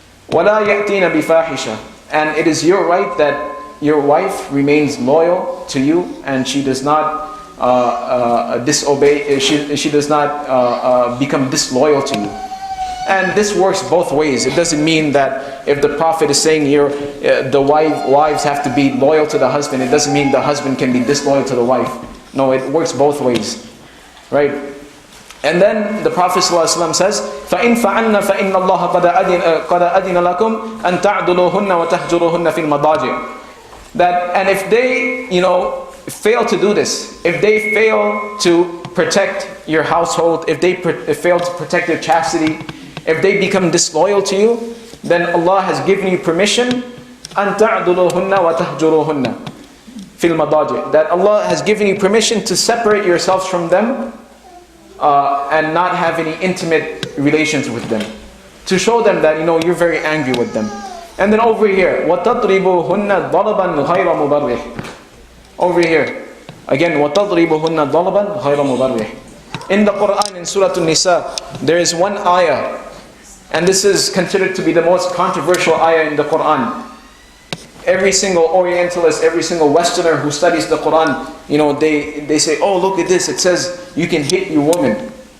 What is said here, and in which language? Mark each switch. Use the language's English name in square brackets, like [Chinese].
[Arabic] وَلَا يَأْتِينَ بِفَاحِشَةٍ, [English] and it is your right that your wife remains loyal to you and she does not disobey, she does not become disloyal to you. And this works both ways. It doesn't mean that if the Prophet is saying here, the wives have to be loyal to the husband, it doesn't mean the husband can be disloyal to the wife. No, it works both ways. Right? And then the Prophet ﷺ says, [Arabic] فَإِنْ فَعَلْنَ فَإِنَّ اللَّهَ قَدَ أَذِنَ لَكُمْ أَنْ تَعْدُلُوهُنَّ وَتَحْجُرُوهُنَّ فِي الْمَضَاجِعِ. [English] That, and if they, fail to do this, if they fail to protect your household, if they fail to protect your chastity, if they become disloyal to you, then Allah has given you permission, [Arabic] أَن تَعْدُلُوهُنَّ وَتَحْجُرُوهُنَّ فِي الْمَضَاجِعِ, [English] that Allah has given you permission to separate yourselves from them and not have any intimate relations with them, to show them that you're very angry with them. And then over here, [Arabic] وَتَضْرِبُوهُنَّ ضَرَبًا غَيْرَ مُبَرِّحٍ. [English] Over here, again, [Arabic] وَتَضْرِبُوهُنَّ ضَرَبًا غَيْرَ مُبَرِّحٍ. [English] In the Quran, in Surah An-Nisa, there is one ayah, and this is considered to be the most controversial ayah in the Quran. Every single Orientalist, every single Westerner who studies the Quran, they say, oh, look at this. It says you can hit your woman.